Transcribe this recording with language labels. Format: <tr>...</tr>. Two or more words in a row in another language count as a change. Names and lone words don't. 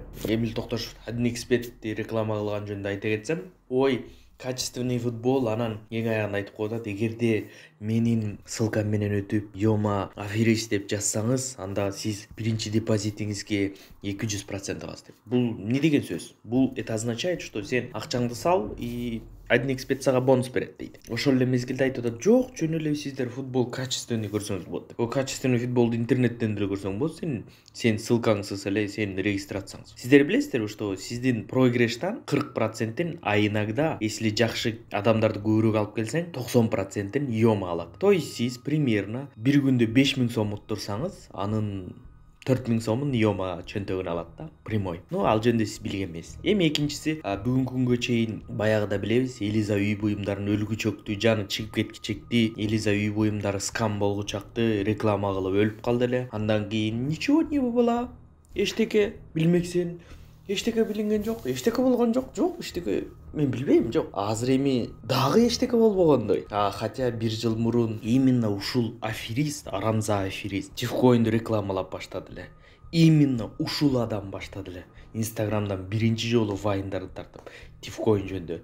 <ky>Эмил Токтошев Адмикспетти реклама кылган жөнүндө айта кетсем, ой,</ky> <ru>качественный футбол,</ru> <ky>анан эң аягында айтып коет, эгерде менин ссылкам менен өтүп Йома аферист деп жазсаңыз, анда сиз биринчи депозитиңизге 200% аласыз деп. Бул эмне деген сөз? Бул</ky> <ru>это означает, что</ru> <ky>сен акчаңды сал и Адмикспет сага бонус берет дейт. Ошол эле мезгилде айтып атат, жок, жөн эле сиздер</ky> <ru>футбол качественный</ru> <ky>көрсөңүз болот деп. О качественный футболду интернеттен деле көрсөң болот, сен ссылкаңсыз эле сен регистрацияңсыз. Сиздер билесиздерби, что сиздин проигрыштан 40%-ин,</ky> <ru>а иногда, если</ru> <ky>жакшы адамдарды көбүрөөк алып келсең, 90%-ин Йома алат.</ky> <ru>То есть</ru> <ky>сиз примерно бир күндө 5000 сом уттурсаңыз, анын 4000 сомун Йома чөнтөгүн алат да, прямой. Ал жөнүндө сиз билген эмесиз. Эми экинчиси, бүгүнкү күнгө чейин баягыда билебиз, Элиза үй буюмдарын өлгүчөктү, жаны чыгып кеткичекти, Элиза үй буюмдары скам болгучакты реклама кылып өлүп калды эле. Андан кийин</ky> <ru>ничего не было.</ru> <ky>Эчтеке билмексин. Эчтеке билинген жок, эчтеке болгон жок. Жок, эчтеке мен билбейм, жок. Азыр эми дагы эчтеке болбогондой. Хотя бир жыл мурун именно ушул аферист, Арамза аферист, Тифкоинди рекламалап баштады эле. Именно ушул адам баштады эле. Инстаграмдан биринчи жолу вайндарды тартып, Тифкоин жөнүндө.</ky>